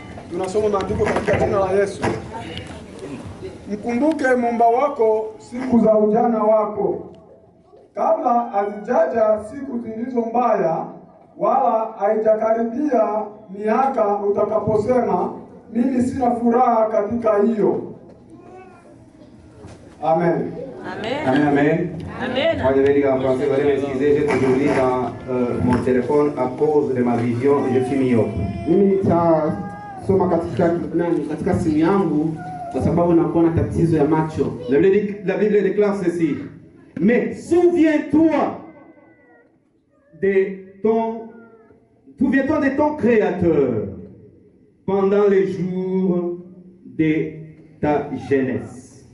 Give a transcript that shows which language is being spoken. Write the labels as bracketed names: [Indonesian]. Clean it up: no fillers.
[Swahili] Tunasoma maandiko katika jina la Yesu. Mkumbuke Muumba wako siku za ujana wako, kabla hazijaja siku zilizo mbaya, wala haijakaribia miaka utakaposema mimi sina furaha katika hiyo. Amen. Amen, amen. Amen. [French] Moi, je vais lire en français. Vous allez m'excuser, j'ai toujours lu dans mon téléphone à cause de ma vision. Je suis myope. [Swahili] Mimi nitasoma katika simu yangu kwa sababu nakuwa na tatizo ya macho. [French] La Bible déclare ceci. Mais souviens-toi de ton Créateur pendant les jours de ta jeunesse.